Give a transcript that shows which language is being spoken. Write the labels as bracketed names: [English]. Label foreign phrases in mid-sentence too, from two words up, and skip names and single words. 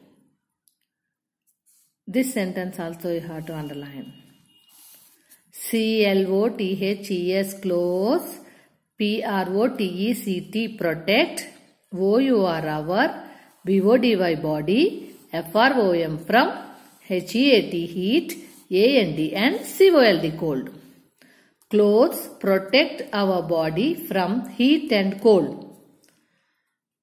[English] This sentence also you have to underline. C-L-O-T-H-E-S, clothes. P-R-O-T-E-C-T, protect. O-U-R, our, B-O-D-Y, body. F-R-O-M, from. H-E-A-T, heat. A-N-D, and C-O-L-D, cold. Clothes protect our body from heat and cold.